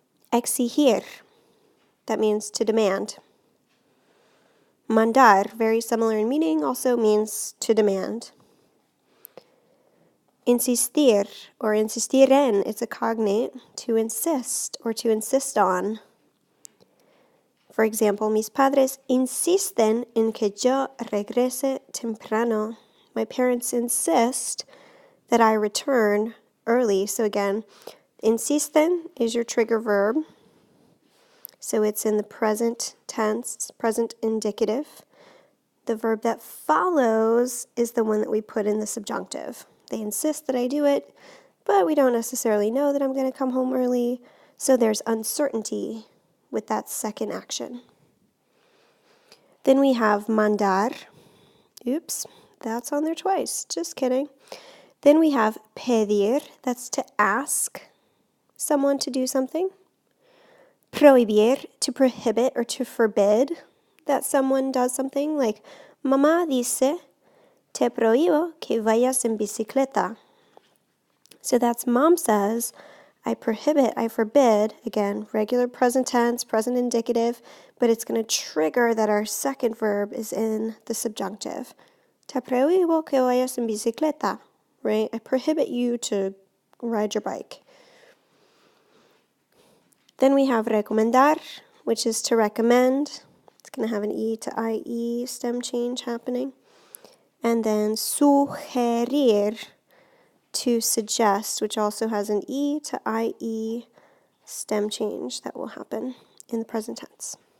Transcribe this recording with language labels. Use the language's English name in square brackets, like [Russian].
[English] Exigir, that means to demand. Mandar, very similar in meaning, also means to demand. Insistir, or insistir en, it's a cognate, to insist or to insist on. For example, [Spanish] mis padres insisten en que yo regrese temprano. [English] My parents insist that I return early. So again, insisten is your trigger verb. So it's in the present tense, present indicative. The verb that follows is the one that we put in the subjunctive. They insist that I do it, but we don't necessarily know that I'm going to come home early, so there's uncertainty with that second action. Then we have mandar. Oops, that's on there twice. Just kidding. Then we have pedir. That's to ask someone to do something. Prohibir, to prohibit or to forbid that someone does something. [Spanish] Like, mamá dice, te prohíbo que vayas en bicicleta. [English] So that's mom says, I prohibit, I forbid, again, regular present tense, present indicative, but it's going to trigger that our second verb is in the subjunctive. [Spanish] Te prohíbo que vayas en bicicleta, right? [English] I prohibit you to ride your bike. Then we have recomendar, which is to recommend. It's going to have an E to IE stem change happening. And then sugerir, to suggest, which also has an E to IE stem change that will happen in the present tense.